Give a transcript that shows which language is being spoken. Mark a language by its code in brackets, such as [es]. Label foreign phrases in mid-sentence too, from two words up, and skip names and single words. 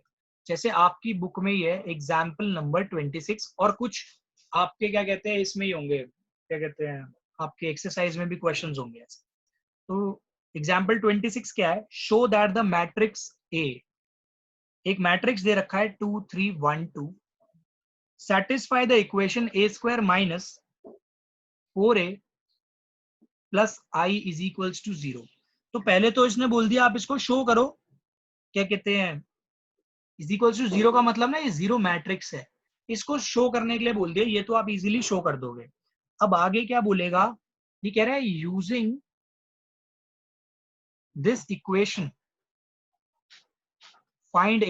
[hi] जैसे आपकी बुक में ही है [en] example number [hi] 26, और कुछ आपके क्या कहते हैं इसमें ही होंगे, क्या कहते हैं आपके एक्सरसाइज में भी क्वेश्चंस होंगे ऐसे. तो एग्जाम्पल 26 क्या है? [en] show that the matrix A, [hi] एक मैट्रिक्स दे रखा है [en] 2 3 1 2, satisfy the equation a² - 4a + i = 0. [hi] तो पहले तो इसने बोल दिया आप इसको शो करो, क्या कहते हैं = 0 का मतलब ना ये 0 मैट्रिक्स है, इसको शो करने के लिए बोल दिया. ये तो आप इजीली शो कर दोगे. अब आगे क्या बोलेगा? ये कह रहा है [en] using this equation find A inverse.